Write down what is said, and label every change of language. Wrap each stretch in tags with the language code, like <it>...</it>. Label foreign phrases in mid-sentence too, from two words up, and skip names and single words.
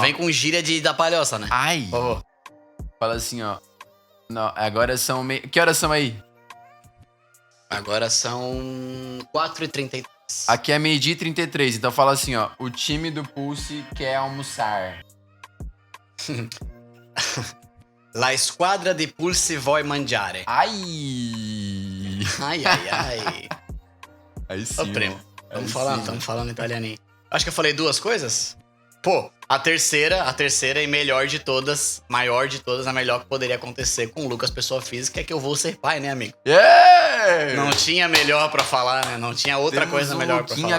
<pt>vem com gíria da palhoça, né? Ai. Por favor. Fala assim, ó. Não, agora são Que horas são aí? Agora são 4h33. Aqui é 12h33, então fala assim, ó. O time do Pulse quer almoçar.</pt> <it>La squadra di Pulse vuoi mangiare.</it> <pt>Ai. Ai. Aí sim. Ô, primo. Estamos sim. falando italianinho. Acho que eu falei 2 coisas. Pô, a terceira e melhor de todas, maior de todas, a melhor que poderia acontecer com o Lucas, pessoa física, é que eu vou ser pai, né, amigo? Yeah! Não tinha melhor pra falar, né? Não tinha outra coisa melhor pra falar.</pt>